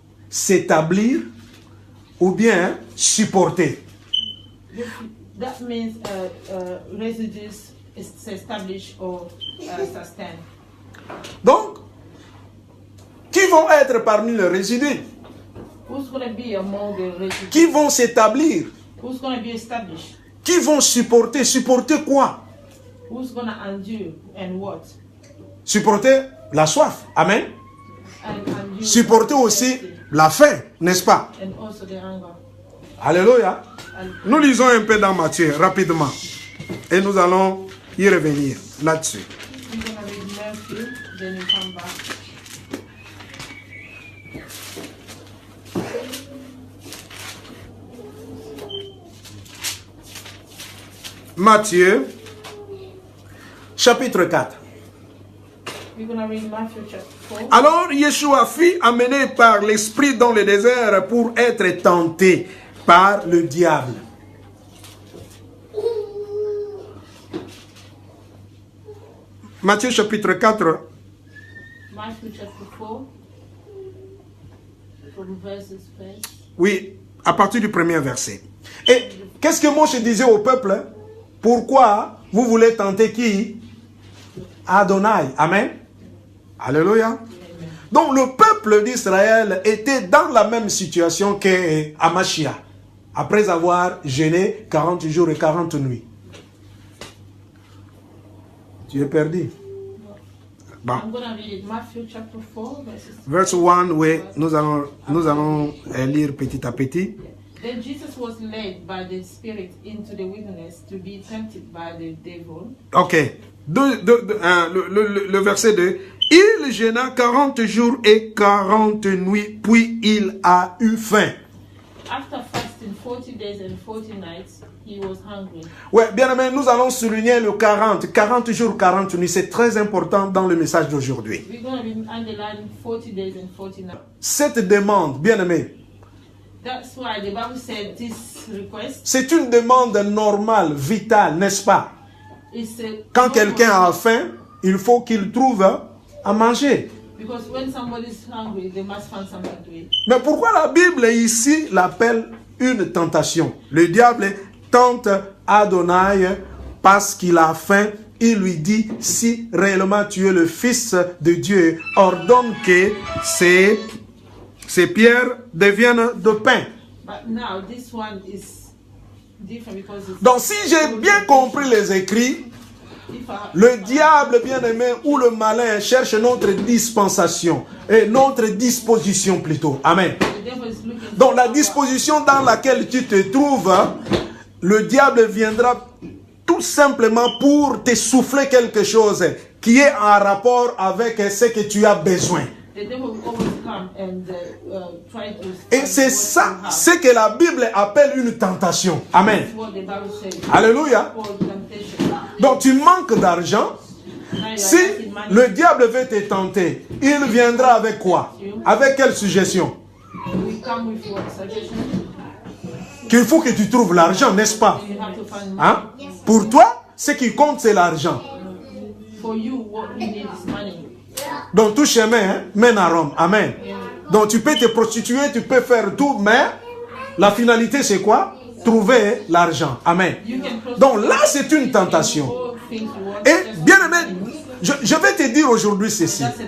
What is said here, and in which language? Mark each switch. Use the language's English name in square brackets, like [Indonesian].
[French] S'établir ou bien supporter. [English] That means residues establish or sustain. [French] Donc, qui vont être parmi les résidus? [English] Who's going to be among the residues? [French] Qui vont s'établir? [English] Who's going to be established? [French] Qui vont supporter? Supporter quoi? [English] Who's going to endure and what? [French] Supporter la soif. Amen. [English] And endure [French] Supporter aussi la faim, n'est-ce pas? [English] and also the hunger. [French] Alléluia. [English] And [French] Nous lisons un peu dans Matthieu, rapidement. Et nous allons y revenir là-dessus. [English] we're going to read Matthew, then you come back. [French] Matthieu, chapitre 4. [English] We're going to read Matthew chapter 4. [French] Alors Yeshua fut amené par l'Esprit dans le désert pour être tenté par le diable. Matthieu chapitre 4, [English] Matthew chapter 4, from verses 1. [French] oui, à partir du premier verset. Et qu'est-ce que Moshe disait au peuple? Pourquoi vous voulez tenter qui? Adonai. Amen. Alléluia. Donc le peuple d'Israël était dans la même situation qu'Amashia, après avoir jeûné 40 jours et 40 nuits. Tu es perdu. Bon. [English] I'm going to read Matthew chapter 4, verses Verse 1, [French] oui, nous allons lire petit à petit. [English] Then Jesus was led by the Spirit into the wilderness to be tempted by the devil. [French] Ok. Le verset 2. Il jeûna 40 jours et 40 nuits, puis il a eu faim. [English] After fasting 40 days and 40 nights, he was hungry. [French] Ouais, bien aimé, nous allons souligner le 40. 40 jours, 40 nuits. C'est très important dans le message d'aujourd'hui. [English] We're going to underline 40 days and 40 nights. [French] Cette demande, bien aimé, [English] That's why the Bible said this request [French] c'est une demande normale, vitale, n'est-ce pas? [English] is [French] Quand quelqu'un a faim, il faut qu'il trouve à manger. [English] because when somebody is hungry, they must find something to eat. [French] Mais pourquoi la Bible ici l'appelle une tentation? Le diable tente Adonai parce qu'il a faim. Il lui dit, si réellement tu es le Fils de Dieu, ordonne que ces pierres deviennent de pain. [English] But now this one is different because it's [French] Donc si j'ai bien compris les écrits, le diable bien-aimé ou le malin cherche notre dispensation et notre disposition plutôt. Amen. [English] the devil is looking [French] Donc la disposition dans laquelle tu te trouves, le diable viendra tout simplement pour te souffler quelque chose qui est en rapport avec ce que tu as besoin. [English] the devil will always come and try to [French] Et c'est ça, ce que la Bible appelle une tentation. Amen. [English] That's what the Bible says. [French] Alléluia. [English] Called temptation. [French] Donc tu manques d'argent. [English] Now you are [French] Si [English] lacking money. [French] le diable veut te tenter, il viendra avec quoi? Avec quelle suggestion? [English] We come with your suggestion. [French] Qu'il faut que tu trouves l'argent, n'est-ce pas? [English] You have to find money. [French] Hein? Pour toi, ce qui compte, c'est l'argent. [English] For you, what you need is money. [French] Donc tout chemin mène à Rome. Amen. Donc tu peux te prostituer, tu peux faire tout, mais la finalité c'est quoi? Trouver l'argent. Amen. Donc là c'est une tentation. Et bien aimé, je vais te dire aujourd'hui ceci.